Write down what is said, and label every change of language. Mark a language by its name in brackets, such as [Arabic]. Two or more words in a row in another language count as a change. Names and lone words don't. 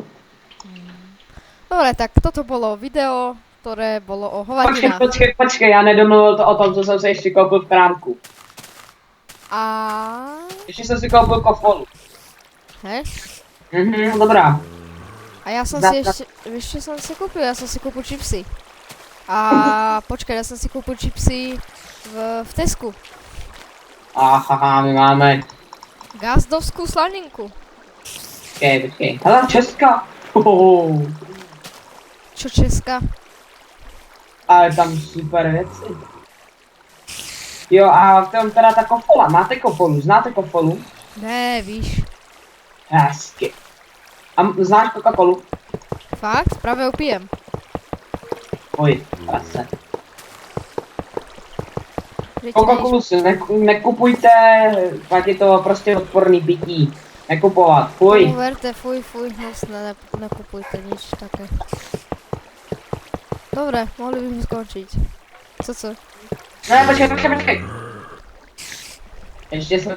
[Slovak] Dobre, tak toto bolo video, ktoré bolo o hovadinách. [Czech] Počkej, já nedomluvil to o tom, co jsem si ještě koupil v krámku. A... Ještě jsem si koupil kofolu. [Slovak] Hej? [Czech] Dobrá. [Slovak] A ja som Za- si ešte som si kúpil, ja som si kúpil čipsy. A počkaj, ja som si kúpil čipsy v Tesku. Aha, my máme. Gazdovskú slaninku. [Czech] Počkej. Hele, Česka. [Slovak] Čo Česka? [Czech] Ale tam super věci. Jo, a v tom teda ta kofola. Máte kofolu? Znáte kofolu? Ne, víš. Hezky. A znáš Coca-Colu? [Slovak] Fakt? Práve ju pijem. [Czech] Oj, prase. Že ti Coca-Colu si nekupujte, pak je to prostě odporný pití. Nekupovat, fuj. [Slovak] No verte, fuj, hnusné, nekupujte nič také. Dobre, mohli by sme skončiť. [Czech] Co? Ne, počkej. Ještě se